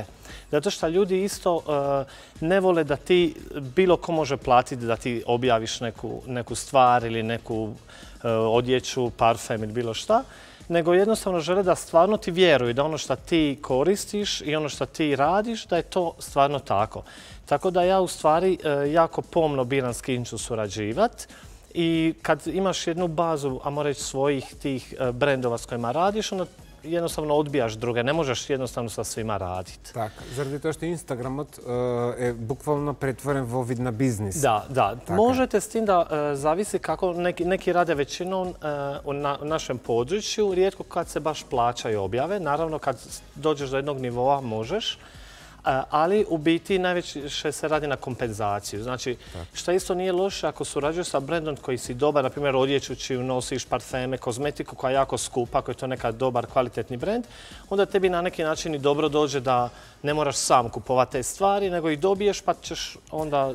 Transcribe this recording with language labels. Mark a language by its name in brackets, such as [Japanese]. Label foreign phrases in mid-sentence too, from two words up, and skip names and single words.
[Croatian] Zato što ljudi isto ne vole da ti bilo ko može platiti da ti objaviš neku stvar ili neku odjeću, parfem ili bilo šta, nego jednostavno žele da stvarno ti vjeruju da ono što ti koristiš i ono što ti radiš, da je to stvarno tako. Tako da ja u stvari jako pomno biram s kim ću surađivati. I kad imaš jednu bazu, ajmo reći, svojih tih brendova s kojima radiš, onda jednostavno odbijaš druge. Ne možeš jednostavno sa svima raditi. [Macedonian] Така, заради тоа што Инстаграмот е буквално претворен во вид на бизнис. [Croatian] Da. Možete s tim da zavisi kako neki rade većinom na našem području, rijetko kad se baš plaćaju objave. Naravno, kad dođeš do jednog nivoa možeš, ali u biti najveće se radi na kompenzaciju. Znači, što isto nije loše ako surađuješ sa brendom koji si dobar, na primjer odjeću čiju nosiš, parfeme, kozmetiku koja je jako skupa, ako je to neka dobar, kvalitetni brend, onda tebi na neki način i dobro dođe da ne moraš sam kupovati te stvari, nego ih dobiješ pa ćeš onda...